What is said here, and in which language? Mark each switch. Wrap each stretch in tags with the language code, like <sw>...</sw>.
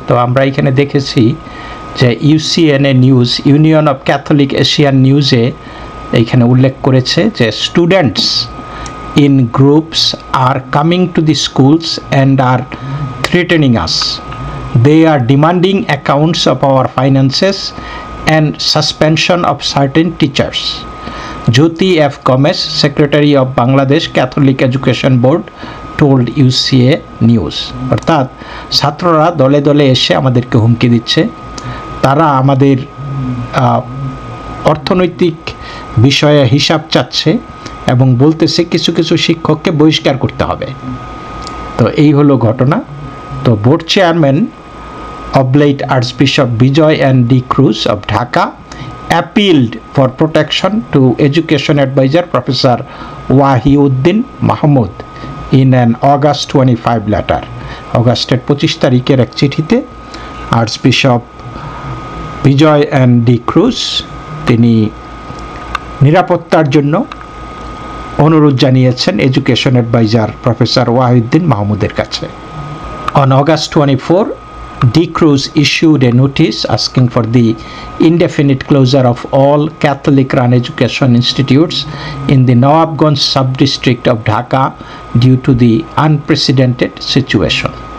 <bn>তো আমরা এখানে দেখেছি যে UCNA news, union of Catholic Asian নিউজে এইখানে উল্লেখ করেছে যে</bn> <en>Students in groups are coming to the schools and are threatening us. They are demanding accounts of our finances and suspension of certain teachers. Jyoti F. Gomez, Secretary of Bangladesh Catholic Education Board, told UCA News।</en> <bn>অর্থাৎ ছাত্ররা দলে দলে এসে আমাদেরকে হুমকি দিচ্ছে, তারা আমাদের অর্থনৈতিক বিষয়ে হিসাব চাচ্ছে এবং বলতেছে কিছু কিছু শিক্ষককে বহিষ্কার করতে হবে। তো এই হলো ঘটনা। তো</bn> <en>Board chairman Oblate Archbishop Bijoy N. D. Cruz of Dhaka appealed for protection to Education Advisor Professor Wahiuddin Mahmood in an August 25 letter।</en> <bn>অগাস্টের 25 তারিখের এক চিঠিতে আর্চবিশপ বিজয় এন ডি ক্রুজ তিনি নিরাপত্তার জন্য অনুরোধ জানিয়েছেন এডুকেশন অ্যাডভাইজার প্রফেসর ওয়াহিউদ্দিন মাহমুদের কাছে।</bn> <en>On August 24, D. Cruz issued a notice asking for the indefinite closure of all Catholic-run education institutes in the Nawabganj sub-district of Dhaka due to the unprecedented situation।</en>